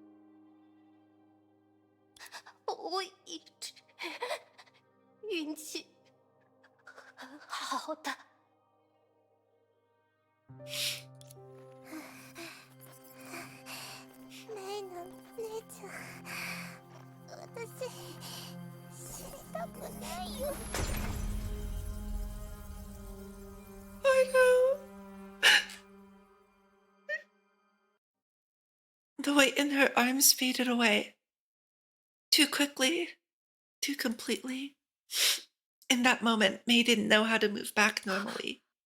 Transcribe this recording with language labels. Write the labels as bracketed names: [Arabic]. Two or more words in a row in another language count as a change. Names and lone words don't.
[Chinese] 我一直运气很好的。 [Japanese] 没能姉ちゃん、私死にたくないよ。 [English] I know. The weight in her arms faded away. Too quickly, too completely. In that moment, May didn't know how to move back normally.